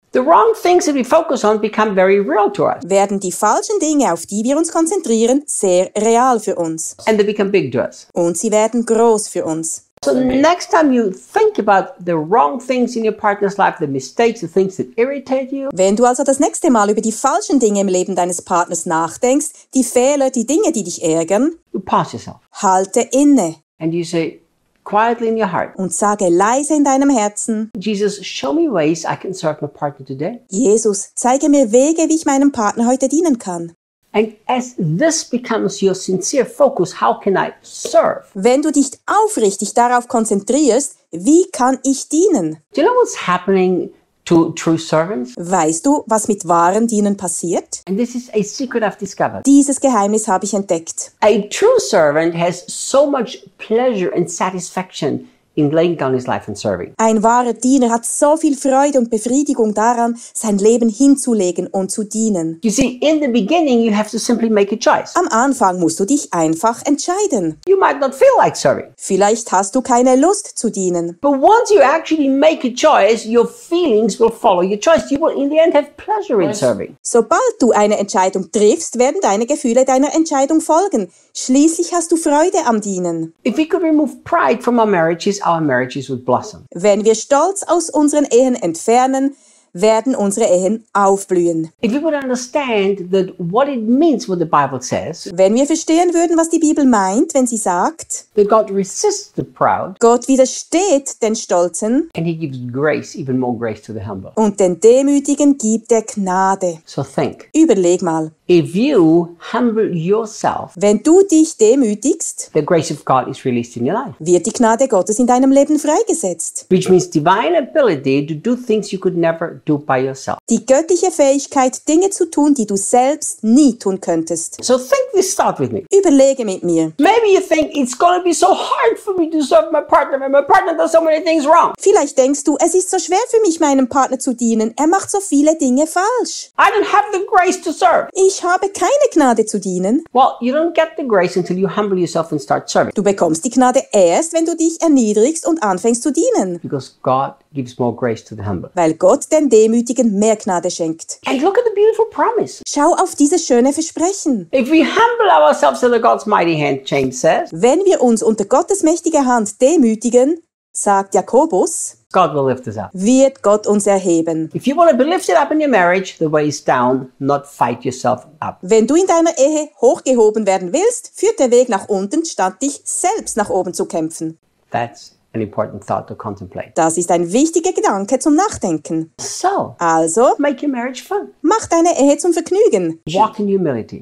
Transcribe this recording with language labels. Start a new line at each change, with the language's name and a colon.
English: the wrong things that we focus on become very real to us.
German: Werden die falschen Dinge, auf die wir uns konzentrieren, sehr real für uns.
English: And they become big to us.
German: Und sie werden groß für uns.
English: So next time you think about the wrong things in your partner's life, the mistakes, the things that irritate you.
German: Wenn du also das nächste Mal über die falschen Dinge im Leben deines Partners nachdenkst, die Fehler, die Dinge, die dich ärgern,
English: you pause yourself.
German: Halte inne.
English: And you say, quietly in your heart.
German: Und sage leise in deinem Herzen.
English: Jesus, show me ways I can serve my partner today.
German: Jesus, zeige mir Wege, wie ich meinem Partner heute dienen kann.
English: And as this becomes your sincere focus, how can I serve?
German: Wenn du dich aufrichtig darauf konzentrierst, wie kann ich dienen?
English: Do you know what's happening to true servants?
German: Weißt du, was mit wahren Dienern passiert?
English: And this is a secret I've discovered.
German: Dieses Geheimnis habe ich entdeckt.
English: A true servant has so much pleasure and satisfaction in laying down his life and serving.
German: Ein wahrer Diener hat so viel Freude und Befriedigung daran, sein Leben hinzulegen und zu dienen.
English: You see, in the beginning you have to simply make a choice.
German: Am Anfang musst du dich einfach entscheiden.
English: You might not feel like serving.
German: Vielleicht hast du keine Lust zu dienen.
English: But once you actually make a choice, your feelings will follow your choice. You will in the end have pleasure in serving.
German: Sobald du eine Entscheidung triffst, werden deine Gefühle deiner Entscheidung folgen. Schließlich hast du Freude am Dienen.
English: If we could remove pride from our marriage, our marriages would blossom.
German: Wenn wir Stolz aus unseren Ehen entfernen, werden unsere Ehen aufblühen.
English: If we would understand that what it means what the Bible says,
German: wenn wir verstehen würden, was die Bibel meint, wenn sie sagt,
English: that God resists the proud,
German: Gott widersteht den Stolzen,
English: and he gives grace, even more grace to the humble.
German: Und den Demütigen gibt er Gnade.
English: So think.
German: Überleg mal.
English: If you humble yourself,
German: wenn du dich demütigst,
English: the grace of God is released in your life.
German: Wird die Gnade Gottes in deinem Leben freigesetzt.
English: Which means divine ability to do things you could never do by yourself.
German: Die göttliche Fähigkeit, Dinge zu tun, die du selbst nie tun könntest.
English: So think this thought with me.
German: Überlege mit mir.
English: Maybe you think it's going to be so hard for me to serve my partner when my partner does so many things wrong.
German: Vielleicht denkst du, es ist so schwer für mich, meinem Partner zu dienen. Er macht so viele Dinge falsch.
English: I don't have the grace to serve.
German: Ich habe keine Gnade zu dienen.
English: Well, you don't get the grace until you humble yourself and start serving.
German: Du bekommst die Gnade erst, wenn du dich erniedrigst und anfängst zu dienen.
English: Because God gives more grace to the humble.
German: Weil Gott den Demütigen mehr Gnade schenkt.
English: And look at the beautiful promise.
German: Schau auf dieses schöne Versprechen.
English: If we humble ourselves under God's mighty hand, James says.
German: Wenn wir uns unter Gottes mächtiger Hand demütigen, sagt Jakobus,
English: God will lift us up.
German: Wird Gott uns erheben.
English: If you want to be lifted up in your marriage, the way is down, not fight yourself up.
German: Wenn du in deiner Ehe hochgehoben werden willst, führt der Weg nach unten, statt dich selbst nach oben zu kämpfen.
English: That's an important thought to contemplate.
German: Das ist ein wichtiger Gedanke zum Nachdenken.
English: So,
German: also,
English: make your marriage fun.
German: Mach deine Ehe zum Vergnügen.
English: Walk in humility.